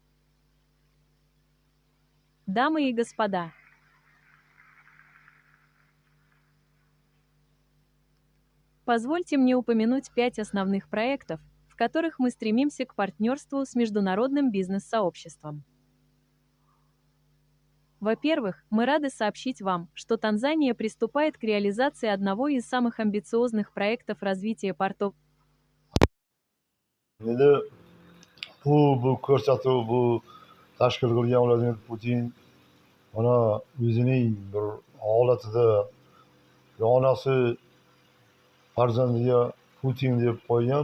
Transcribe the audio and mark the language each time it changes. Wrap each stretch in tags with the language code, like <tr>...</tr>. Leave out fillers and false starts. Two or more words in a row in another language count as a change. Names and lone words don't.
<ru>Дамы и господа, позвольте мне упомянуть 5 основных проектов, в которых мы стремимся к партнерству с международным бизнес-сообществом. Во-первых, мы рады сообщить вам, что Танзания приступает к реализации одного из самых амбициозных проектов развития портов.</ru> <uz>Bu ko'rsatuv, bu tashkil qilgan Vladimir Putin mana o'zining bir holatida onasi farzandiga Putin deb qo'ygan.</uz>